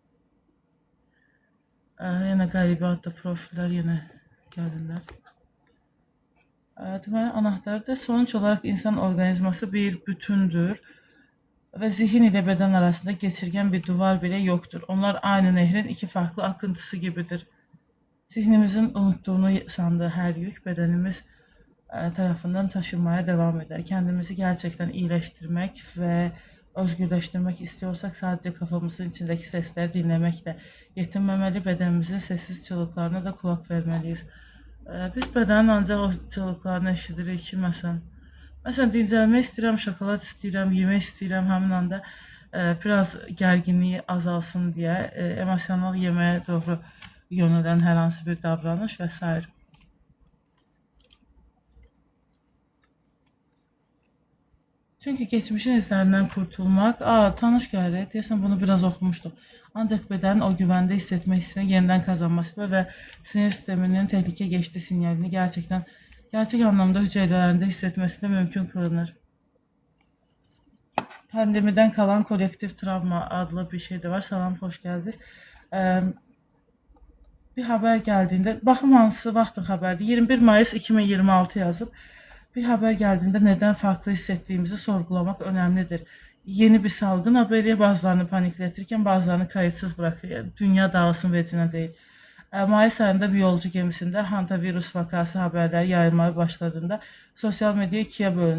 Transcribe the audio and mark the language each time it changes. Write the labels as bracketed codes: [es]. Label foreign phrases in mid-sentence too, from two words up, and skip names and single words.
[az] Yenə qəribə adlı profillər yenə gəlirlər. [tr] Deməli, anahtarıdır. Sonuç olaraq insan orqanizması bir bütündür və zihin ilə bədən arasında geçirgən bir duvar bile yoktur. Onlar aynı nehrin iki farklı akıntısı gibidir. Zihnimizin unuttuğunu sandığı her yük bedenimiz tarafından taşınmaya devam eder. Kendimizi gerçekten iyileştirmek ve özgürleştirmek istiyorsak sadece kafamızın içindeki sesleri dinlemekle yetinmemeli, bedenimizin sessiz çığlıklarına da kulak vermeliyiz. Biz bedenin ancak o çığlıklarını [az] eşidirik ki, məsələn dincəlmək istəyirəm, şokolad istəyirəm, yemək istəyirəm, həmin anda biraz gərginliyi azalsın deyə emosional yeməyə doğru yönelen hər hansı bir davranış və s. [tr] Çünkü geçmişin izlerinden kurtulmak, [az] tanış gəlir, deyəsən bunu biraz oxumuşduq. [tr] Ancak bedenin o güvende hissetme hissini yeniden kazanması ve sinir sisteminin tehlike geçti sinyalini gerçek anlamda hücrelerinde hissetmesi de mümkün kılınır. Pandemiden kalan kolektif travma adlı bir şey de var. Salam, hoş geldiniz. Bir haber geldiğinde, [az] baxım hansı vaxtın xəbərdir, 21 Mayıs 2026 yazıb. [tr] Bir haber geldiğinde neden farklı hissettiğimizi sorgulamak önemlidir. Yeni bir salgın haberi bazılarını panikletirken bazılarını kayıtsız bırakıyor. Dünya dağılsın [az] vecinə değil. [tr] Mayıs ayında bir yolcu gemisinde hantavirus vakası haberler yayılmaya başladığında sosyal medya ikiye bölündü.